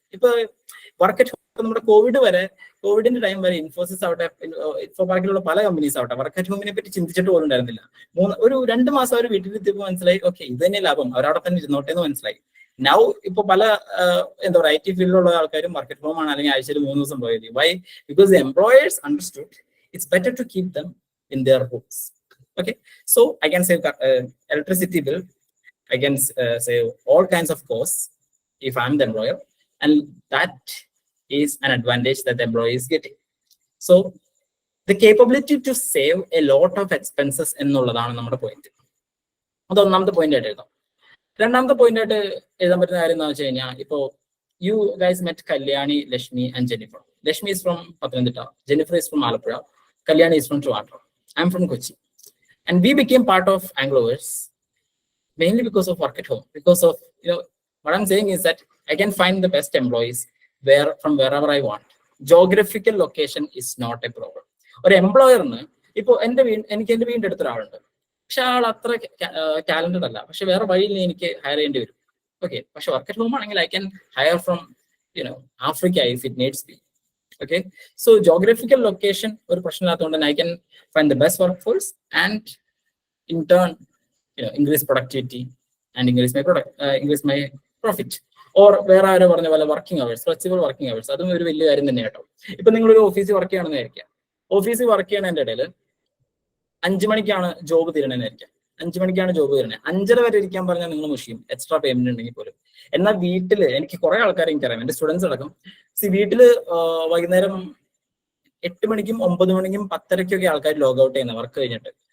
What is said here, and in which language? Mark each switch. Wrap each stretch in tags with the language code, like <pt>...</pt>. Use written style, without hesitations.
<ml>ഇപ്പൊ work at home, നമ്മുടെ കോവിഡിന്റെ ടൈം വരെ ഇൻഫോസിസ് ആവട്ടെ, ഇൻഫോപാർക്കിലുള്ള പല കമ്പനീസ് ആവട്ടെ വർക്ക് അറ്റ് ഹോമിനെ പറ്റി ചിന്തിച്ചിട്ട് പോലും ഉണ്ടായിരുന്നില്ല. 2 മാസം അവർ വീട്ടിലെത്തിയപ്പോൾ മനസ്സിലായി, ഓക്കെ ഇത് തന്നെ ലാഭം, അവരവിടെ തന്നെ ഇരുന്നോട്ടെ എന്ന് മനസ്സിലായി. നൗ ഇപ്പൊ പല എന്താ പറയുക IT ഫീൽഡിലുള്ള ആൾക്കാരും വർക്ക് അറ്റ് ഹോം ആണ്, അല്ലെങ്കിൽ ആഴ്ചയിൽ 3 ദിവസം പോയത്. Y?</ml> <en>Because the employers understood it's better to keep them in their homes. Okay, so I can save electricity bill, I can save all kinds of costs if I'm the employer, and that is an advantage that the employee is getting. So the capability to save a lot of expenses</en> <ml>എന്നുള്ളതാണ് നമ്മുടെ point. അത് ഒന്നാമത്തെ point ആയിട്ട് എഴുതാം. രണ്ടാമത്തെ point ആയിട്ട് എഴുതാൻ പറ്റുന്ന കാര്യം എന്താണെന്ന് വെച്ച് കഴിഞ്ഞാൽ, ഇപ്പോ</ml> <en>you guys met Kalyani, Lashmi and Jennifer. Lashmi is from Pathanamthitta, Jennifer is from Alappuzha, Kalyani is from Trivandrum. I'm from Kochi, and we became part of Angloverse mainly because of work at home. Because of, what I'm saying is that I can find the best employees from wherever I want. Geographical location is not a problem.</en> <ml>ഒരു എംപ്ലോയറിന് ഇപ്പോൾ എനിക്ക് എന്റെ വീടിന്റെ അടുത്ത് ഒരാളുണ്ട്, പക്ഷെ ആൾ അത്ര talented അല്ല, പക്ഷെ വേറെ വഴിയിൽ എനിക്ക് ഹയർ ചെയ്യേണ്ടി വരും.</ml> <en>okay,</en> <ml>പക്ഷെ വർക്ക് അറ്റ് ഹോം ആണെങ്കിൽ</ml> <en>I can hire from Africa if it needs be. Okay, so geographical location</en> <ml>ഒരു പ്രശ്നമില്ലാത്തതുകൊണ്ട്</ml> <en>I can find the best workforce and in turn increase productivity and increase my profit.</en> <ml>Or വേറെ ആരോ പറഞ്ഞ പോലെ working hours, flexible working hours, അതും ഒരു വലിയ കാര്യം തന്നെ കേട്ടോ. ഇപ്പൊ നിങ്ങളൊരു ഓഫീസിൽ വർക്ക് ചെയ്യണമെന്ന് വിചാരിക്കാം. ഓഫീസിൽ വർക്ക് ചെയ്യണതിന്റെ ഇടയിൽ 5 മണിക്കാണ് ജോബ് തീരണമെന്നായിരിക്കാം. 5 മണിക്കാണ് ജോബ് തീരണേ, 5:30 വരെ ഇരിക്കാൻ പറഞ്ഞാൽ നിങ്ങൾ മുഷിയും, എക്സ്ട്രാ പേയ്മെന്റ് ഉണ്ടെങ്കിൽ പോലും. എന്നാൽ വീട്ടില് എനിക്ക് കുറെ ആൾക്കാരെ എനിക്കറിയാം, എന്റെ സ്റ്റുഡൻസ് അടക്കം. വീട്ടില് വൈകുന്നേരം 8 മണിക്കും 9 മണിക്കും 10:30ക്കൊക്കെ ആൾക്കാർ ലോഗ് ഔട്ട് ചെയ്യുന്ന വർക്ക് കഴിഞ്ഞിട്ട്.</ml>